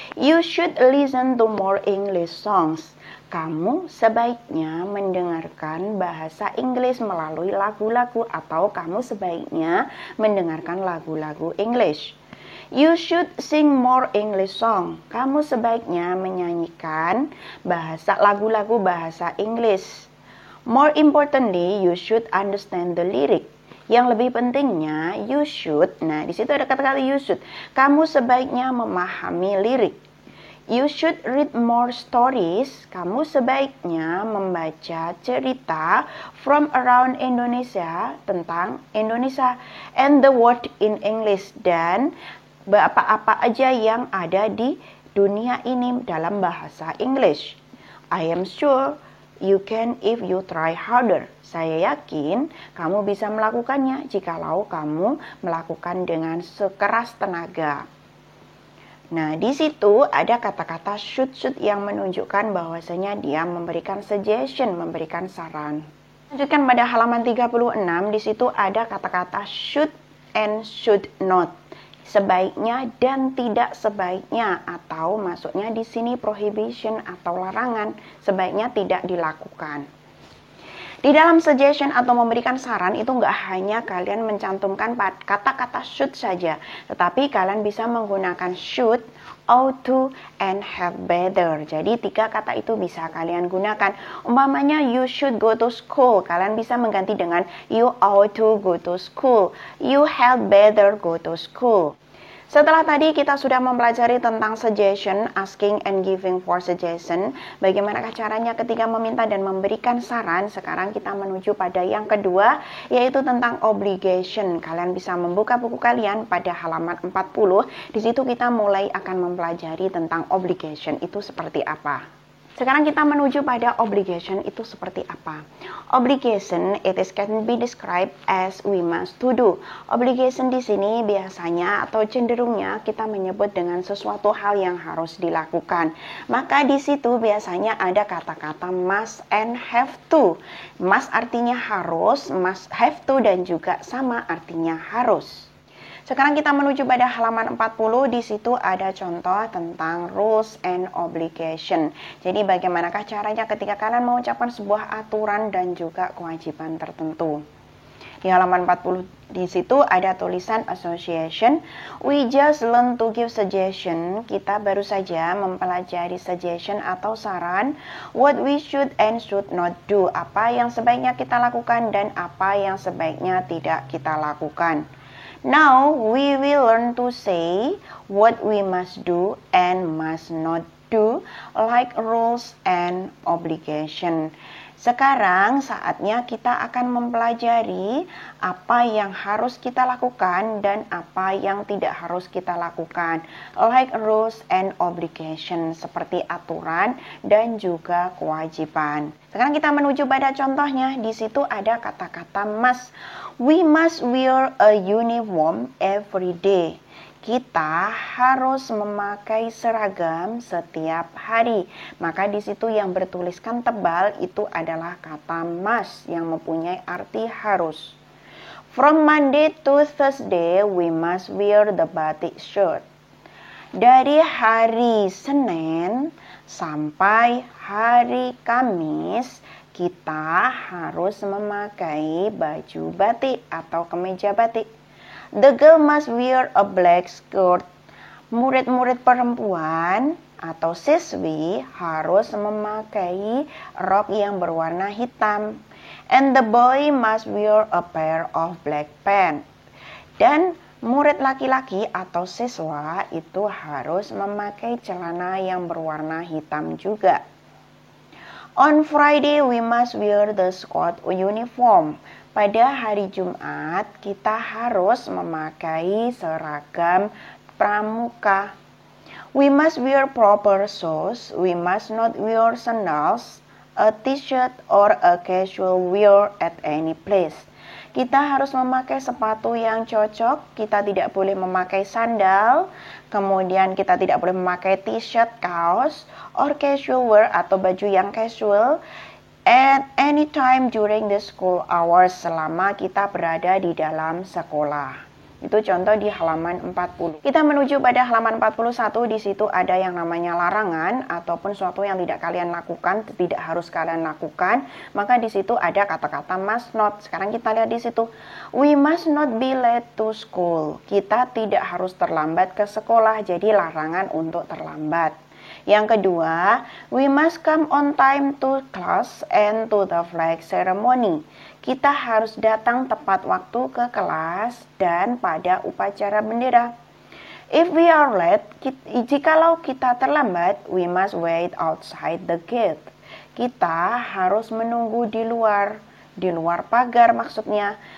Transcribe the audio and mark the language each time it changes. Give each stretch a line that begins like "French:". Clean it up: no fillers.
English: You should listen to more English songs.
Indonesian: Kamu sebaiknya mendengarkan bahasa Inggris melalui lagu-lagu atau kamu sebaiknya mendengarkan lagu-lagu English.
English: You should sing more English song.
Indonesian: Kamu sebaiknya menyanyikan lagu-lagu bahasa Inggris.
English: More importantly, you should understand the lyric.
Indonesian: Yang lebih pentingnya,
English: you should.
Indonesian: Nah, di situ ada kata-kata you should. Kamu sebaiknya memahami lirik.
English: You should read more stories.
Indonesian: Kamu sebaiknya membaca cerita
English: from around Indonesia
Indonesian: tentang Indonesia
English: and the world in English
Indonesian: dan apa-apa aja yang ada di dunia ini dalam bahasa English.
English: I am sure you can if you try harder.
Indonesian: Saya yakin kamu bisa melakukannya jikalau kamu melakukan dengan sekeras tenaga. Nah, di situ ada kata-kata should yang menunjukkan bahwasanya dia memberikan suggestion, memberikan saran. Lanjutkan pada halaman 36, di situ ada kata-kata
English: should and should not.
Indonesian: Sebaiknya dan tidak sebaiknya, atau maksudnya di sini prohibition atau larangan, sebaiknya tidak dilakukan. Di dalam suggestion atau memberikan saran itu nggak hanya kalian mencantumkan kata-kata should saja, tetapi kalian bisa menggunakan
English: should, ought to, and have better.
Indonesian: Jadi 3 kata itu bisa kalian gunakan. Umpamanya
English: you should go to school,
Indonesian: kalian bisa mengganti dengan
English: you ought to go to school,
Indonesian: you had better go to school. Setelah tadi kita sudah mempelajari tentang suggestion,
English: asking and giving for suggestion.
Indonesian: Bagaimanakah caranya ketika meminta dan memberikan saran? Sekarang kita menuju pada yang kedua, yaitu tentang obligation. Kalian bisa membuka buku kalian pada halaman 40. Di situ kita mulai akan mempelajari tentang obligation itu seperti apa. Sekarang kita menuju pada obligation itu seperti apa.
English: Obligation, it is can be described as we must to do.
Indonesian: Obligation di sini biasanya atau cenderungnya kita menyebut dengan sesuatu hal yang harus dilakukan. Maka di situ biasanya ada kata-kata
English: must and have to.
Indonesian: Must artinya harus,
English: must have to
Indonesian: dan juga sama artinya harus. Sekarang kita menuju pada halaman 40, di situ ada contoh tentang
English: rules and obligation.
Indonesian: Jadi bagaimanakah caranya ketika kalian mengucapkan sebuah aturan dan juga kewajiban tertentu. Di halaman 40 di situ ada tulisan association.
English: We just learn to give suggestion.
Indonesian: Kita baru saja mempelajari suggestion atau saran.
English: What we should and should not do.
Indonesian: Apa yang sebaiknya kita lakukan dan apa yang sebaiknya tidak kita lakukan.
English: Now we will learn to say what we must do and must not do, like rules and obligation.
Indonesian: Sekarang saatnya kita akan mempelajari apa yang harus kita lakukan dan apa yang tidak harus kita lakukan,
English: like rules and obligation,
Indonesian: seperti aturan dan juga kewajiban. Sekarang kita menuju pada contohnya. Di situ ada kata-kata must.
English: We must wear a uniform every day.
Indonesian: Kita harus memakai seragam setiap hari. Maka di situ yang bertuliskan tebal itu adalah kata must yang mempunyai arti harus.
English: From Monday to Thursday, we must wear the batik shirt.
Indonesian: Dari hari Senin sampai hari Kamis, kita harus memakai baju batik atau kemeja batik.
English: The girl must wear a black skirt.
Indonesian: Murid-murid perempuan atau siswi harus memakai rok yang berwarna hitam.
English: And the boy must wear a pair of black pants.
Indonesian: Dan murid laki-laki atau siswa itu harus memakai celana yang berwarna hitam juga.
English: On Friday, we must wear the school uniform.
Indonesian: Pada hari Jumat, kita harus memakai seragam pramuka.
English: We must wear proper shoes. We must not wear sandals, a t-shirt, or a casual wear at any place.
Indonesian: Kita harus memakai sepatu yang cocok, kita tidak boleh memakai sandal, kemudian kita tidak boleh memakai t-shirt, kaos,
English: or casual wear
Indonesian: atau baju yang casual
English: at any time during the school hours,
Indonesian: selama kita berada di dalam sekolah. Itu contoh di halaman 40. Kita menuju pada halaman 41, di situ ada yang namanya larangan ataupun sesuatu yang tidak kalian lakukan, tidak harus kalian lakukan. Maka di situ ada kata-kata
English: must not.
Indonesian: Sekarang kita lihat di situ.
English: We must not be late to school.
Indonesian: Kita tidak harus terlambat ke sekolah, jadi larangan untuk terlambat. Yang kedua,
English: we must come on time to class and to the flag ceremony.
Indonesian: Kita harus datang tepat waktu ke kelas dan pada upacara bendera.
English: If we are late,
Indonesian: jikalau kita terlambat,
English: we must wait outside the gate.
Indonesian: Kita harus menunggu di luar pagar maksudnya.